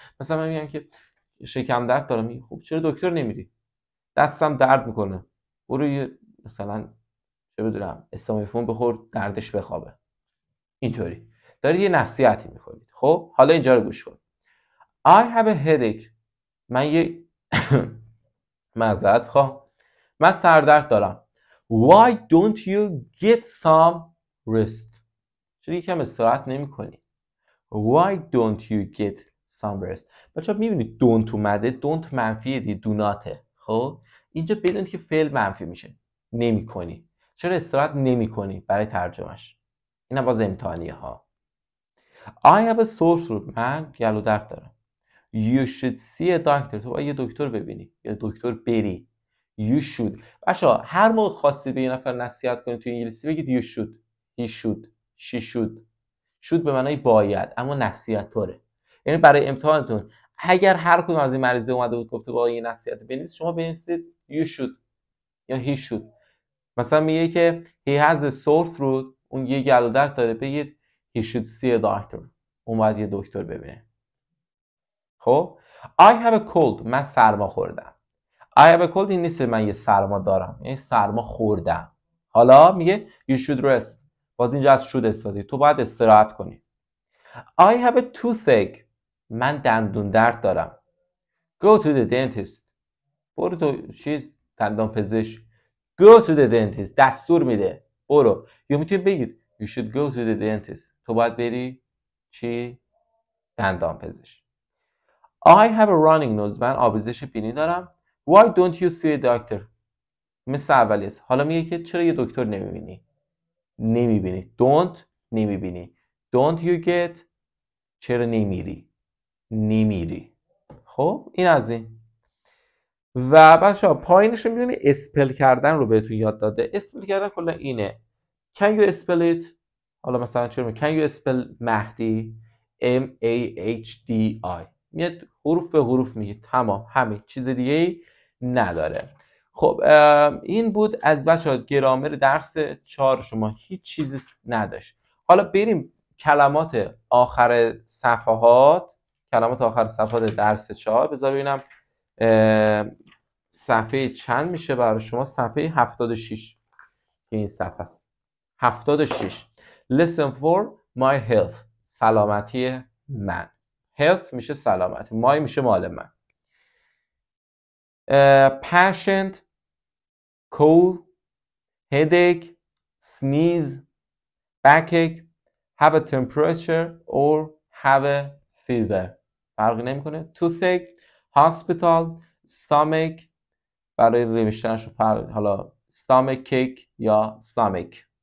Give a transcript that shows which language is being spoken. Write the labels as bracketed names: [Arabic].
[Persian] مثلا من میگم که شکم درد دارم، میگی خب چرا دکتر نمیری؟ دستم درد میکنه، برو یه مثلا چه بدونم استامینوفن بخور دردش بخوابه. اینطوری داری یه نصیحتی میکنی. خب حالا اینجا رو گوش کن. [English] I have a headache. [Persian] من یه معذرت خواهم، من سردرد دارم. [English] Why don't you get some rest? [Persian] چرا یکم استراحت نمی کنی؟ [English] Why don't you get some rest? [Persian] بچه ها میبینید don't اومده، don't منفیه دی do notه. خب اینجا بدونید که فعل منفی میشه، نمی کنی. چرا استراحت نمی کنی برای ترجمهش؟ این هم باز امتحانیه ها. [English] I have a sore throat. [Persian] من گلو درد دارم. [English] You should see a doctor. [Persian] تو باید یه دکتر ببینی یا دکتر بری. [English] You should. [Persian] بچه‌ها هر موقع خواستید به یه نفر نصیحت کنید تو انگلیسی بگید [English] you should. He should. She should. [Persian] should به معنای باید، اما نصیحت طوره. یعنی برای امتحانتون اگر هر کدوم از این مریضه اومده بود گفته با این نصیحت بنویس، شما بنویسید [English] you should [Persian] یا [English] he should. [Persian] مثلا میگه که [English] he has a sore throat، [Persian] اون یه گلو درد داره، بگید [English] he should see a doctor. [Persian] اون باید یه دکتر ببینه. [English] خب I have a cold. [Persian] من سرما خوردم. [English] I have a cold [Persian] این نیست من یه سرما دارم، یعنی سرما خوردم. حالا میگه [English] you should rest. [Persian] باز اینجا از should استفاده، تو باید استراحت کنی. [English] I have a toothache. [Persian] من دندون درد دارم. [English] Go to the dentist. [Persian] برو تو چیز دندان پزشک. [English] Go to the dentist. [Persian] دستور میده برو. یا میتونی بگید [English] you should go to the dentist. [Persian] تو باید بری چی؟ دندان پزشک. [English] I have a running nose. [Persian] من آبریزش بینی دارم. [English] Why don't you see a doctor? [Persian] مثل اولی است. حالا میگه که چرا یه دکتر نمیبینی؟ نمیبینی. [English] Don't [Persian] نمیبینی. [English] Don't you get [Persian] چرا نمیری؟ نمیری. خب این از این. و بچه‌ها پایینش رو می‌بینی اسپل کردن رو بهتون یاد داده. اسپل کردن کلا اینه. [English] Can you spell it؟ [Persian] حالا مثلا چرا [English] Can you spell Mahdi? MAHDI. [Persian] میاد حروف به حروف میگه. تمام همین، چیز دیگه ای نداره. خب این بود از بچه‌ها گرامر درس 4 شما، هیچ چیزی نداشت. حالا بریم کلمات آخر صفحات، کلمات آخر صفحات درس 4. بذار ببینم صفحه چند میشه برای شما. صفحه 76 که این صفحه است. 76 [English] Listen for my health. [Persian] سلامتی من. health میشه سلامتی، my میشه مال من. [English] patient, cold, headache, sneeze, backache, have a temperature or have a fever. [Persian] فرقی نمیکنه. [English] toothache, hospital, stomach. [Persian] برای نوشتنش حالا stomach cake یا stomach.